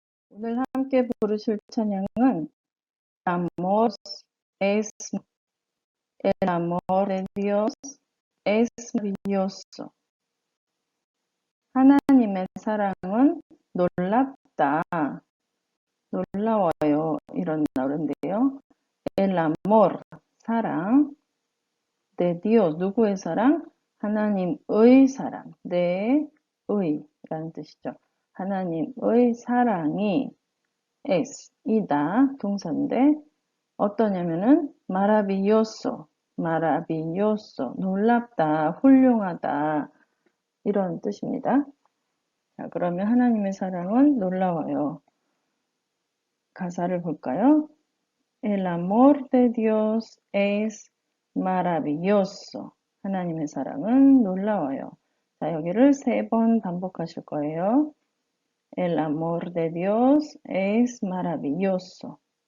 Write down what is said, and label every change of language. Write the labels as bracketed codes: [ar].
[ko] 오늘 함께 부르실 찬양은 [es] Amor es el amor de Dios es maravilloso. [ko] 하나님의 사랑은 놀랍다, 놀라워요. 이런 노래인데요. [es] El amor, 사랑, de Dios, [ko] 누구의 사랑? 하나님의 사랑, 내 의라는 뜻이죠. 하나님의 사랑이 es, 이다, 동사인데 어떠냐면은 maravilloso, maravilloso, 놀랍다, 훌륭하다 이런 뜻입니다. 자, 그러면 하나님의 사랑은 놀라워요. 가사를 볼까요? [es] El amor de Dios es maravilloso. [ko] 하나님의 사랑은 놀라워요. 자, 여기를 3번 반복하실 거예요. [es] El amor de Dios es maravilloso.